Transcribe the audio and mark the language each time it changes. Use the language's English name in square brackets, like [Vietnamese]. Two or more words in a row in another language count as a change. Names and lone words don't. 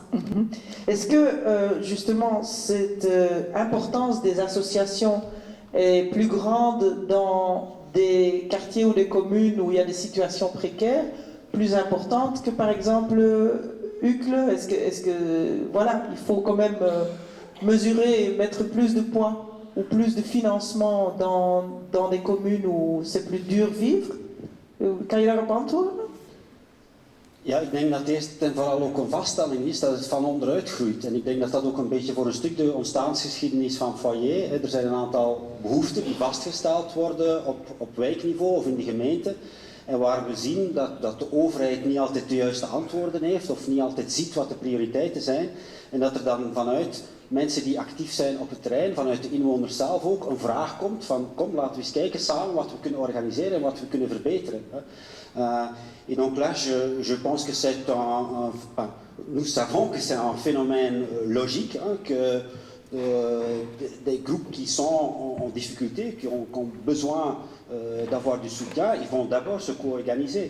[French] Est-ce que, justement, cette importance des associations est plus grande dans des quartiers ou des communes où il y a des situations précaires, plus importante que par exemple Uccle? Est-ce que voilà, il faut quand même mesurer et mettre plus de poids ou plus de financement dans des communes où c'est plus dur vivre? [Dutch] Kan je daarop antwoorden? Ja, ik denk dat het eerst en vooral ook een vaststelling is dat het van onderuit groeit. En ik denk dat dat ook een beetje voor een stuk de ontstaansgeschiedenis van Foyer. Er zijn een aantal behoeften die vastgesteld worden op wijkniveau of in de gemeente. En waar we zien dat de overheid niet altijd de juiste antwoorden heeft of niet altijd ziet wat de prioriteiten zijn. En dat er dan vanuit mensen die actief zijn op het terrein, vanuit de inwoners zelf ook, een vraag komt van kom, laten we eens kijken samen wat we kunnen organiseren en wat we kunnen verbeteren. [French] Et donc là, je pense que c'est nous savons que c'est un phénomène logique, que des groupes qui sont en difficulté, qui ont besoin d'avoir du soutien, ils vont d'abord se co-organiser.